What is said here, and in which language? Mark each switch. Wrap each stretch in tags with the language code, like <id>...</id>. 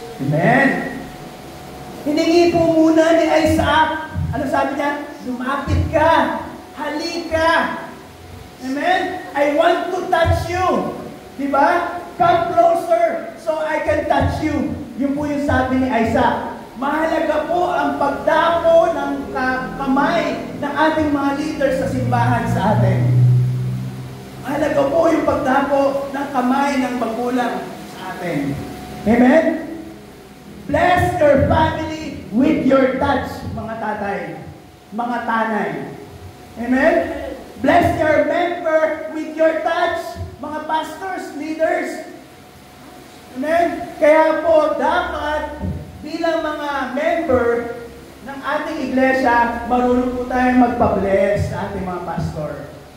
<tl>Amen. Hiningi po muna ni Isaac. Ano sabi niya? Lumapit ka. Halika. Amen?</tl> <en>I want to touch you.</en> <tl>Diba?</tl> <en>Come closer so I can touch you.</en> <tl>Yun po yung sabi ni Isaac. Mahalaga po ang pagdapo ng kamay ng ating mga leaders sa simbahan sa atin. Mahalaga po yung pagdapo ng kamay ng magulang sa atin.</tl> <en>Amen? Bless your family with your touch,</en> <tl>mga tatay, mga tanay.</tl> <en>Amen? Bless your member with your touch, mga pastors, leaders. Amen?</en> <tl>Kaya po, dapat bilang mga member ng ating iglesia, marunong po tayong magpa-bless sa ating mga pastor.</tl>